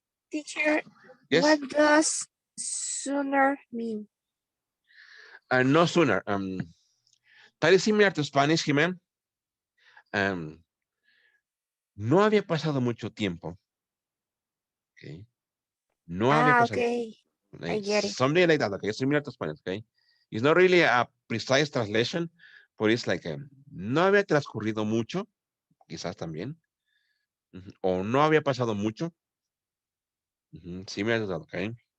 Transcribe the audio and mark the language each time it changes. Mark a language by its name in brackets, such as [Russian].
[English] Teacher, Yes? what does sooner mean? No sooner. That is similar to Spanish, Jimen. [Spanish] Um, no había pasado mucho tiempo, okay? No había Ah, pasado [English] okay. I like, get it. something like that, okay? Similar to Spanish, okay? It's not really a precise translation, but it's like, [Spanish] no había transcurrido mucho, quizás también, o no había pasado mucho, [English] similar to that, okay?